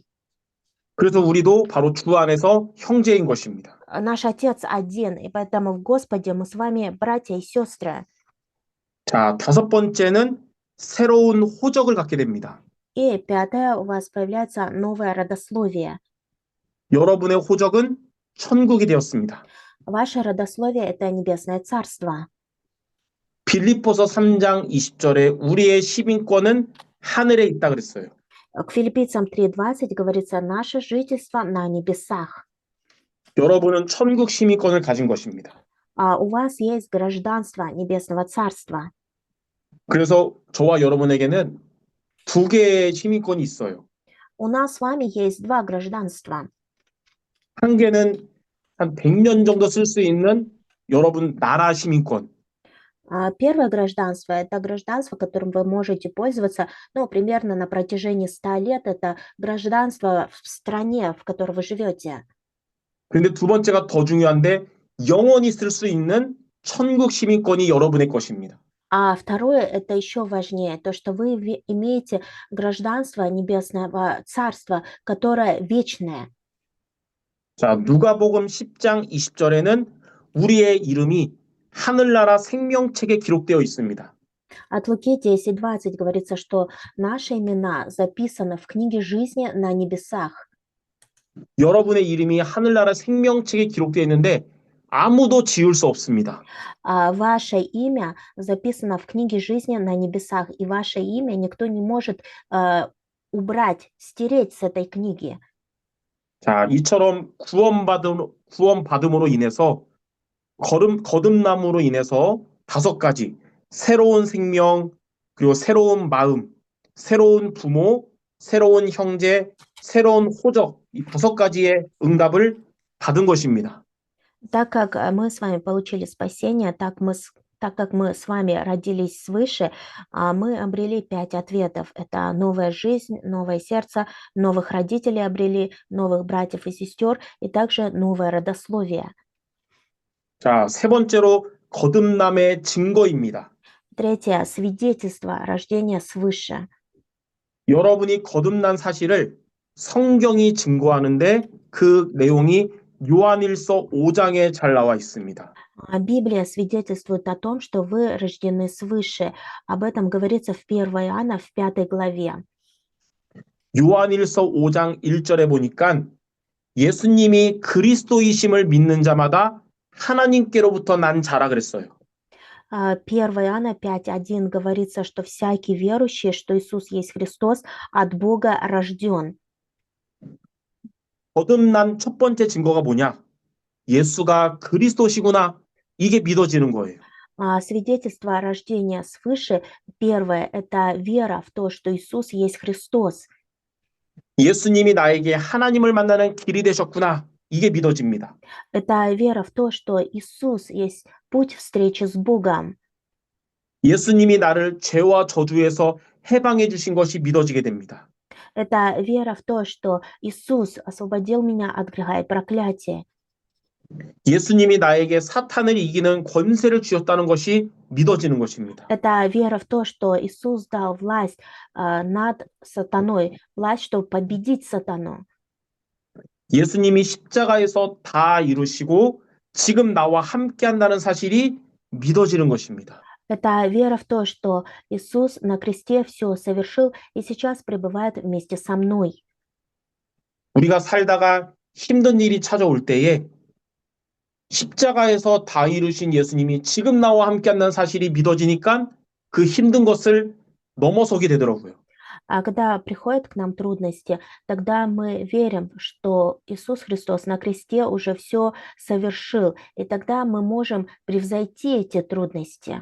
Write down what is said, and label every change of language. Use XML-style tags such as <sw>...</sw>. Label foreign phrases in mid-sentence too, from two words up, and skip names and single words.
<ko>그래서 우리도 바로 주 안에서 형제인 것입니다.</ko> <ru>Наш Отец один, и поэтому в Господе мы с вами братья и сестры.</ru> <ko>자, 다섯 번째는 새로운 호적을 갖게 됩니다.</ko> <ru>И пятое, у вас появляется новое родословие.</ru> <ko>여러분의 호적은 천국이 되었습니다.</ko> <ru>Ваше родословие – это небесное царство.</ru> <ko>빌립보서 3장 20절에 우리의 시민권은 하늘에 있다 그랬어요.</ko> <ru>К Филиппийцам 3:20 говорится, наше жительство на небесах.</ru> <ko>여러분은 천국 시민권을 가진 것입니다.</ko> <ru>У вас есть гражданство Небесного Царства.</ru> <ko>그래서 저와 여러분에게는 두 개의 시민권이 있어요.</ko> <ru>У нас с вами есть два гражданства.</ru> <ko>한 개는 한 100년 정도 쓸 수 있는 여러분 나라 시민권.</ko> <ru>Первое гражданство– это гражданство, которым вы можете пользоваться, ну, примерно на протяжении 100 лет. Это гражданство в стране, в которой вы живете.</ru> <ko>근데 두 번째가 더 중요한데 영원히 쓸 수 있는 천국 시민권이 여러분의 것입니다.</ko> <ru>А второе– это еще важнее, то, что вы имеете гражданство Небесного Царства, которое вечное.</ru> <ko>자, 누가복음 10장 20절에는 우리의 이름이 하늘나라 생명책에 기록되어 있습니다.</ko> <ru>От Луки 10:20 говорится, что наши имена записаны в книге жизни на небесах.</ru> <ko>여러분의 이름이 하늘나라 생명책에 기록되어 있는데 아무도 지울 수 없습니다.</ko> <ru>Ваше имя записано в книге жизни на небесах, и ваше имя никто не может убрать, стереть с этой книги.</ru> <ko>자, 이처럼 구원받음으로 인해서 거듭남으로 인해서 다섯 가지 새로운 생명, 그리고 새로운 마음, 새로운 부모, 새로운 형제, 새로운 호적, 이 다섯 가지의 응답을 받은 것입니다.</ko> <ru>Так как мы с вами получили спасение, так как мы с вами родились свыше, мы обрели 5 ответов. Это новая жизнь, новое сердце, новых родителей обрели, новых братьев и сестер, и также новое родословие.</ru> <ko>자, 세 번째로 거듭남의 증거입니다.</ko> <ru>Третье– свидетельство рождения свыше.</ru> <ko>여러분이 거듭난 사실을 성경이 증거하는데 그 내용이 요한일서 5장에 잘 나와 있습니다.</ko> <ru>Библия свидетельствует о том, что вы рождены свыше. Об этом говорится в 1 Иоанна в 5 главе.</ru> <ko>요한일서 5장 1절에 보니까 예수님이 그리스도이심을 믿는 자마다 하나님께로부터 난 자라 그랬어요.</ko> <ru>1 Иоанна 5:1 говорится, что всякий верующий, что Иисус есть Христос, от Бога рожден.</ru> <ko>거듭난 첫 번째 증거가 뭐냐? 예수가 그리스도시구나. 이게 믿어지는 거예요.</ko> <ru>Свидетельство рождения свыше, первое– это вера в то, что Иисус есть Христос.</ru> <ko>예수님이 나에게 하나님을 만나는 길이 되셨구나. 이게 믿어집니다.</ko> <ru>Это вера в то, что Иисус есть путь встречи с Богом.</ru> <ko>예수님이 나를 죄와 저주에서 해방해 주신 것이 믿어지게 됩니다.</ko> <ru>Это вера в то, что Иисус освободил меня от греха и проклятия.</ru> <ko>예수님이 나에게 사탄을 이기는 권세를 주셨다는 것이 믿어지는 것입니다.</ko> <ru>Это вера в то, что Иисус дал власть над сатаной, власть, чтобы победить сатану.</ru> <ko>예수님이 십자가에서 다 이루시고 지금 나와 함께 한다는 사실이 믿어지는 것입니다.</ko> <ru>Это вера в то, что Иисус на кресте все совершил и сейчас пребывает вместе со мной.</ru> <ko>우리가 살다가 힘든 일이 찾아올 때에 십자가에서 다 이루신 예수님이 지금 나와 함께 한다는 사실이 믿어지니까 그 힘든 것을 넘어서게 되더라고요.</ko> <ru>А когда приходят к нам трудности, тогда мы верим, что Иисус Христос на кресте уже все совершил, и тогда мы можем превзойти эти трудности.</ru>